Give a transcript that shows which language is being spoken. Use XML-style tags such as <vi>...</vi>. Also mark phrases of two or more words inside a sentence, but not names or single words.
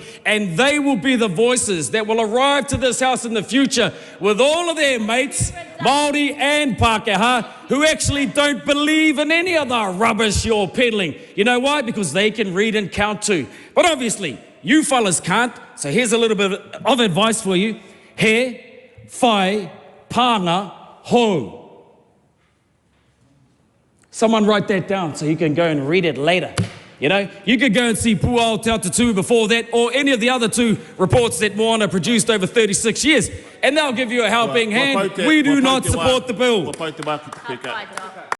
<en>And they will be the voices that will arrive to this house in the future with all of their mates, Māori and Pākehā, who actually don't believe in any of the rubbish you're peddling. You know why? Because they can read and count too. But obviously, You fellas can't, so here's a little bit of advice for you.</en> <mi>He, whai, pānga, hou.</mi> <en>Someone write that down so you can go and read it later. You know, you could go and see Puao Te Atatū before that, or any of the other 2 reports that Moana produced over 36 years, and they'll give you a helping hand. We do not support the bill.</en> <mi>Ka pai toa.</mi>